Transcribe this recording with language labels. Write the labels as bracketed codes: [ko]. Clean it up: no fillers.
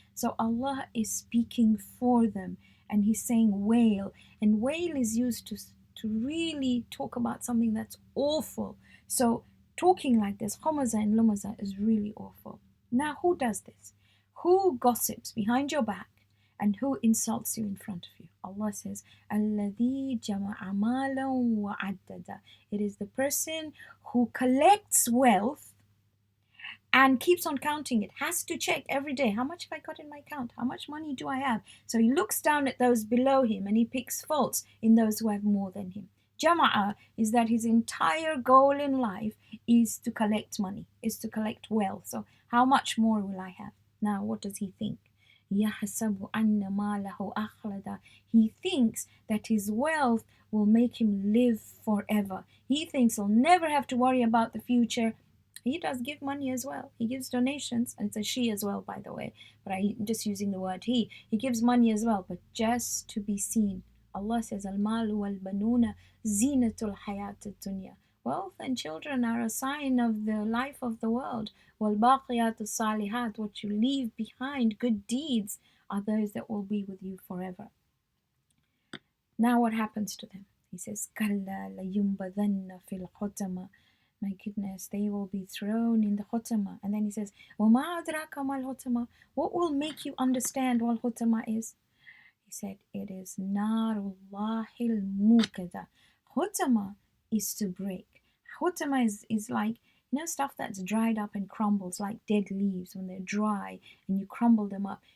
[en] So Allah is speaking for them, and He's saying wail. And wail is used to really talk about something that's awful. So talking like this, Humazah and Lumazah, is really awful. Now, who does this? Who gossips behind your back and who insults you in front of you? Allah says, [ar] الَّذِي جَمَعَ مَالًا وَعَدَّدَ. [en] It is the person who collects wealth and keeps on counting it, has to check every day, how much have I got in my account? How much money do I have? So he looks down at those below him and he picks faults in those who have more than him. Jama'a is that his entire goal in life is to collect money, is to collect wealth. So how much more will I have? Now, what does he think? [ar] يَحْسَبُ أَنَّ مَالَهُ أَخْلَدَ. [en] He thinks that his wealth will make him live forever. He thinks he'll never have to worry about the future. He does give money as well. He gives donations, and it's a she as well, by the way, but I'm just using the word he. He gives money as well, but just to be seen. Allah says, [ar] Al-malu wal-banuna zinatul hayat dunya. [en] Wealth and children are a sign of the life of the world. [ar] وَالْبَاقِيَاتُ الصَّالِحَاتُ. [en] What you leave behind, good deeds, are those that will be with you forever. Now what happens to them? He says, [ar] كَلَّا لَيُنْبَذَنَّ فِي الْحُطَمَةِ. [en] My goodness, they will be thrown in the hutama. And then he says, [ar] وَمَا أَدْرَاكَ مَا الْحُطَمَةِ. [en] What will make you understand what hutama is? He said, it is [ar] Narullahil Mukada. [en] Hutama is to break. Hutama is like, stuff that's dried up and crumbles, like dead leaves when they're dry and you crumble them up.